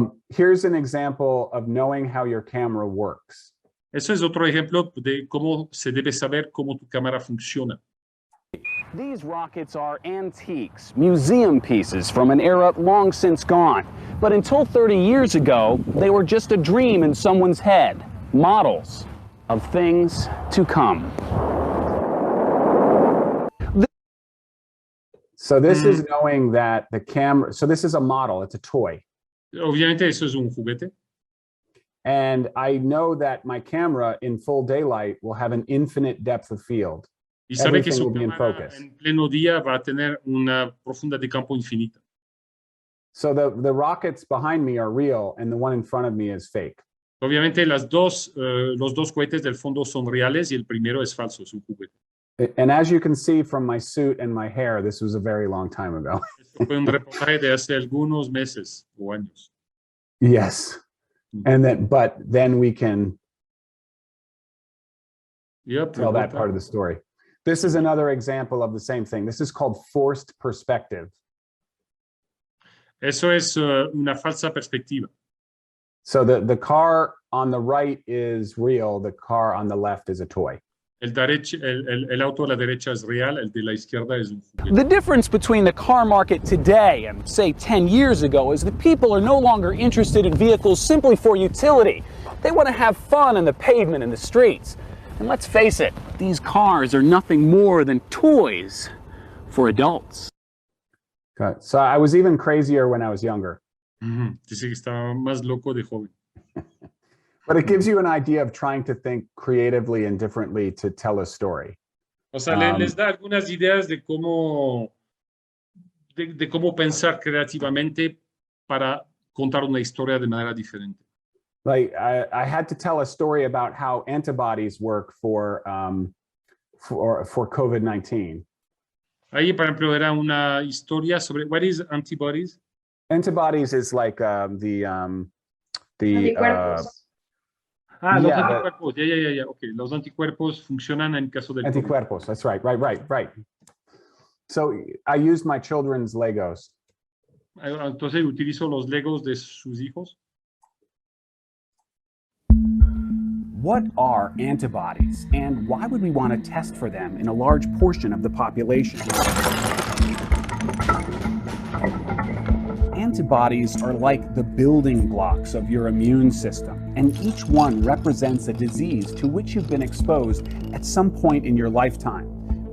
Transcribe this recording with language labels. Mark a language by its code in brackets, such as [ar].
[en] Here's an example of knowing how your camera works. [es] Eso es otro ejemplo de cómo se debe saber cómo tu cámara funciona. [en] These rockets are antiques, museum pieces from an era long since gone. But until 30 years ago, they were just a dream in someone's head. Models of things to come. So this is knowing that the camera, so this is a model, it's a toy. [es] Obviamente eso es un juguete. [en] And I know that my camera in full daylight will have an infinite depth of field. [es] Y sabe que [en] Everything [es] su [en] will be in [es] cámara [en] focus. [es] en pleno día va a tener una profunda de campo infinita. [en] So the rockets behind me are real and the one in front of me is fake. [es] Obviamente los dos cohetes del fondo son reales y el primero es falso, es un juguete. [en] And as you can see from my suit and my hair, this was a very long time ago. [es] Esto fue un reportaje de hace algunos meses o años. [en] Yes. And but then we can tell that part of the story. This is another example of the same thing. This is called forced perspective. Eso es una falsa perspectiva. So the car on the right is real. The car on the left is a toy. El auto a la derecha es real, el de la izquierda es un juguete. The difference between the car market today and, say, 10 years ago is that people are no longer interested in vehicles simply for utility. They want to have fun on the pavement and the streets. And let's face it, these cars are nothing more than toys for adults. Okay. So I was even crazier when I was younger. [es] Dice que estaba más loco de joven. [en] But it gives you an idea of trying to think creatively and differently to tell a story. [es] O sea, les da algunas ideas de cómo pensar creativamente para contar una historia de manera diferente. [en] Like I had to tell a story about how antibodies work for COVID-19. [es] Ahí, por ejemplo, era una historia sobre [en] what is antibodies? Antibodies is like the [es] Anticuerpos. Los anticuerpos. Ya. Okay. Los anticuerpos funcionan en caso del [en] anticuerpos. That's right. So I used my children's Legos. [es] Entonces utilizo los Legos de sus hijos. [en] What are antibodies, and why would we want to test for them in a large portion of the population? Antibodies are like the building blocks of your immune system, and each one represents a disease to which you've been exposed at some point in your lifetime.